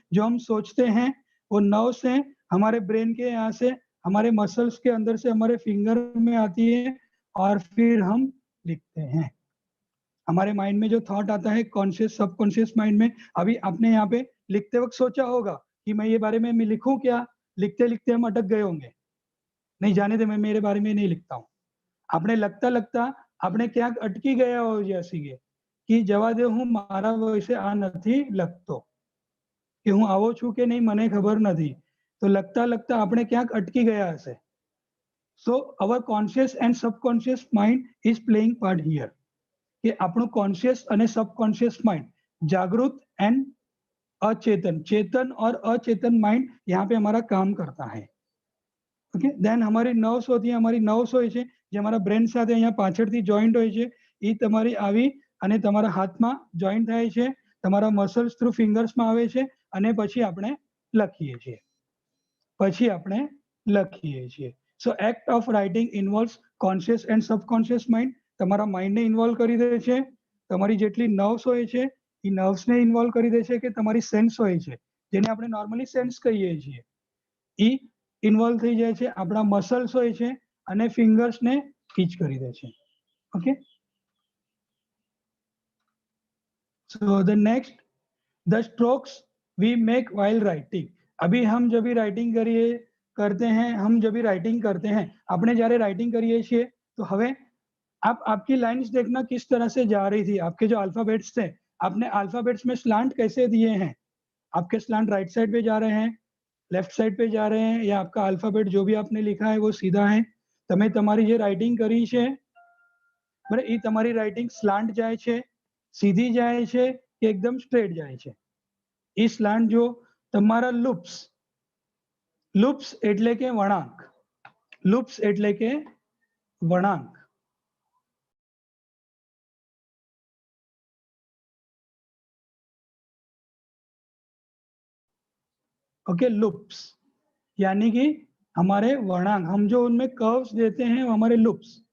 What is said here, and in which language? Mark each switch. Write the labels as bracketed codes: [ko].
[hi] जो हम सोचते हैं वो नर्व्स हैं हमारे ब्रेन के, यहाँ से हमारे मसल्स के अंदर से हमारे फिंगर में आती है और फिर हम लिखते हैं. हमारे माइंड में जो थॉट आता है कॉन्शियस सबकॉन्शियस माइंड में, अभी आपने यहाँ पे लिखते वक्त सोचा होगा कि मैं ये बारे में मैं लिखूं क्या. लिखते लिखते हम अटक गए होंगे, नहीं जाने दे, मैं मेरे बारे में नहीं लिखता हूँ. आपने लगता लगता [gu] આપણે ક્યાંક અટકી ગયા હોય છે હસીએ કે જવા દે હું મારા વિશે આ નથી લખતો કે હું આવો છું કે નહીં મને ખબર નથી, તો લખતા લખતા આપણે ક્યાંક અટકી ગયા હશે. [en] so our conscious and subconscious mind is playing part here, [hi] कि [gu] આપણું કોન્શિયસ અને સબકોન્શિયસ [hi] માइंड जागृत एंड अचेतन, चेतन और अचेतन माइंड यहाँ पे हमारा काम करता है. ओके, देन हमारी नर्व्स [gu] होती है, हमारी नर्व्स હોય છે જે અમારા બ્રેન સાથે અહીંયા પાછળથી જોઈન્ટ હોય છે, એ તમારી આવી અને તમારા હાથમાં જોઈન્ટ થાય છે, તમારા મસલ્સ થ્રુ ફિંગર્સમાં આવે છે અને પછી આપણે લખીએ છીએ. [en] So act of writing involves conscious and subconscious mind. [gu] તમારા માઇન્ડને ઇન્વોલ્વ કરી દે છે, તમારી જેટલી નર્વ્સ હોય છે એ નર્વ્સને ઇન્વોલ્વ કરી દે છે, કે તમારી સેન્સ હોય છે જેને આપણે નોર્મલી સેન્સ કહીએ છીએ એ ઇન્વોલ્વ થઈ જાય છે, આપણા મસલ્સ હોય છે અને ફિંગર્સને ટીચ કરી દે છે. [en] Okay, so the next, the strokes we make while writing. [hi] अभी हम जब भी राइटिंग करते हैं, आपने જ્યારે राइटिंग [gu] કરીએ છીએ [hi] तो હવે आप आपकी लाइन्स देखना किस तरह से जा रही थी. आपके जो अल्फाबेट्स थे, आपने अल्फाबेट्स में स्लांट कैसे दिए हैं. आपके स्लांट राइट साइड पे जा रहे हैं, लेफ्ट साइड पे जा रहे हैं, या आपका अल्फाबेट जो भी आपने लिखा है वो सीधा है. [gu] તમે તમારી જે રાઇટિંગ કરી છે બરાબર, એ તમારી રાઇટિંગ સ્લાન્ટ જાય છે, સીધી જાય છે કે એકદમ સ્ટ્રેટ જાય છે. એ સ્લાન્ટ જો તમારા લૂપ્સ એટલે કે વળાંક, [hi] ओके, लूप्स यानी कि हमारे वळांक, हम जो उनमें कर्व्स देते हैं वो हमारे लूप्स.